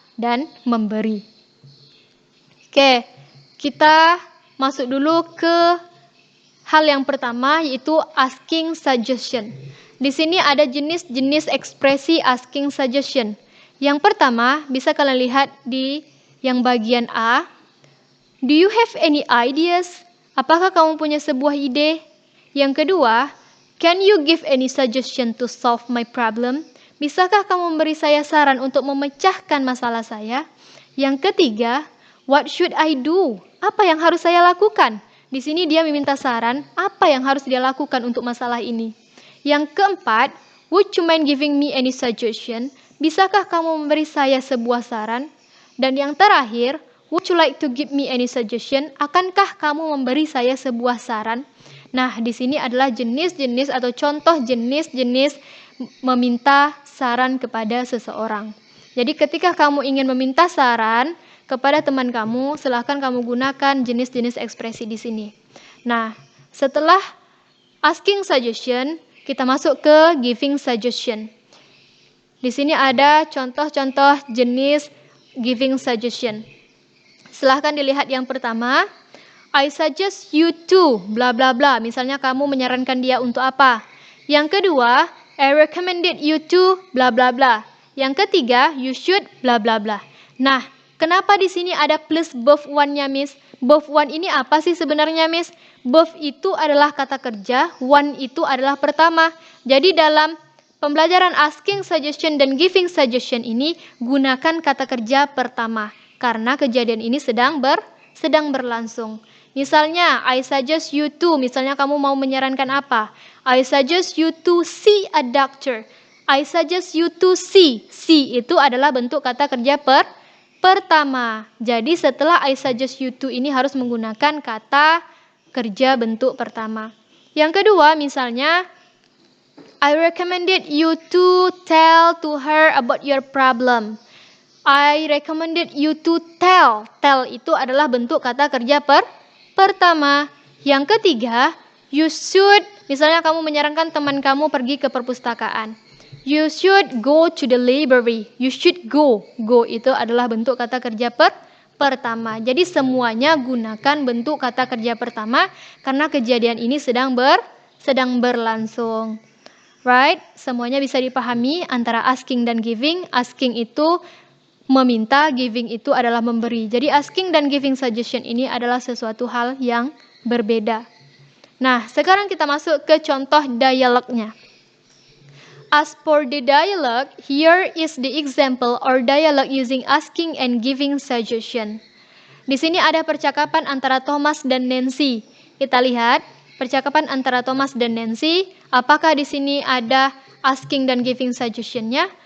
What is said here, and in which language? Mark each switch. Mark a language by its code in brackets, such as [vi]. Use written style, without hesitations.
[id] dan memberi. Oke, kita masuk dulu ke hal yang pertama, yaitu asking suggestion. Di sini ada jenis-jenis ekspresi asking suggestion. Yang pertama, bisa kalian lihat di yang bagian A. [en] Do you have any ideas? [id] Apakah kamu punya sebuah ide? Yang kedua, [en] can you give any suggestion to solve my problem? [id] Bisakah kamu memberi saya saran untuk memecahkan masalah saya? Yang ketiga, [en] what should I do? [id] Apa yang harus saya lakukan? Di sini dia meminta saran, apa yang harus dia lakukan untuk masalah ini. Yang keempat, [en] would you mind giving me any suggestion? [id] Bisakah kamu memberi saya sebuah saran? Dan yang terakhir, [en] would you like to give me any suggestion? [id] Akankah kamu memberi saya sebuah saran? Nah, di sini adalah jenis-jenis atau contoh jenis-jenis meminta saran kepada seseorang. Jadi ketika kamu ingin meminta saran kepada teman kamu, silahkan kamu gunakan jenis-jenis ekspresi di sini. Nah, setelah asking suggestion, kita masuk ke giving suggestion. Di sini ada contoh-contoh jenis giving suggestion. Silahkan dilihat yang pertama. [en] I suggest you to bla bla bla. [id] Misalnya kamu menyarankan dia untuk apa. Yang kedua, [en] I recommended you to bla bla bla. [id] Yang ketiga, [en] you should bla bla bla. [id] Nah, kenapa di sini ada plus both one-nya, Miss? Both one ini apa sih sebenarnya, Miss? Both itu adalah kata kerja, one itu adalah pertama. Jadi dalam pembelajaran asking suggestion dan giving suggestion ini, gunakan kata kerja pertama. Karena kejadian ini sedang berlangsung. Misalnya, [en] I suggest you to, [id] misalnya kamu mau menyarankan apa? [en] I suggest you to see a doctor. I suggest you to see. [id] See itu adalah bentuk kata kerja pertama. Jadi setelah I suggest you to ini harus menggunakan kata kerja bentuk pertama. Yang kedua, misalnya, [en] I recommended you to tell to her about your problem. I recommended you to tell. [id] Tell itu adalah bentuk kata kerja pertama. Yang ketiga, you should, misalnya kamu menyarankan teman kamu pergi ke perpustakaan. [en] You should go to the library. You should go. [id] Go itu adalah bentuk kata kerja pertama. Jadi semuanya gunakan bentuk kata kerja pertama karena kejadian ini sedang berlangsung. [en] Right? [id] Semuanya bisa dipahami antara asking dan giving. Asking itu meminta, giving itu adalah memberi. Jadi asking dan giving suggestion ini adalah sesuatu hal yang berbeda. Nah, sekarang kita masuk ke contoh dialognya. [en] As for the dialogue, here is the example or dialogue using asking and giving suggestion. [id] Di sini ada percakapan antara Thomas dan Nancy. Kita lihat percakapan antara Thomas dan Nancy. Apakah di sini ada asking dan giving suggestion-nya?